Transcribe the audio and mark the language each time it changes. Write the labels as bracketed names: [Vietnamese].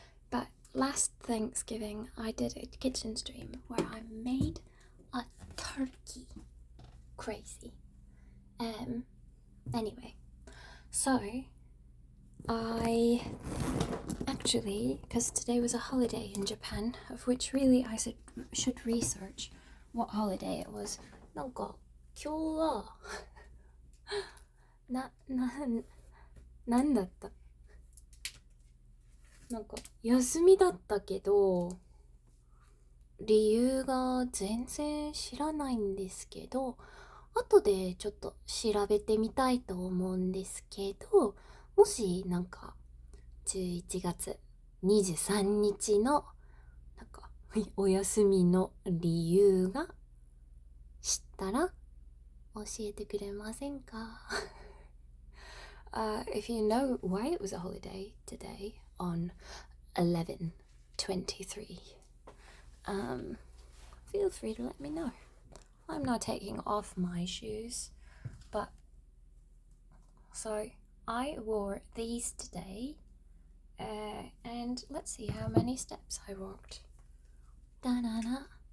[English] But last Thanksgiving, I did a kitchen stream where I made a turkey. Crazy. Anyway, so I actually, because today was a holiday in Japan, of which really I should research what holiday it was. [Japanese] なんか今日はなんだった？なんか休みだったけど理由が全然知らないんですけど、後でちょっと調べてみたいと思うんですけど、もしなんか11月23日のなんかお休みの理由が知ったら教えてくれませんか？ [English] If you know why it was a holiday today on 11/23, feel free to let me know. I'm not taking off my shoes, but so I wore these today, and let's see how many steps I walked. Da-na-na.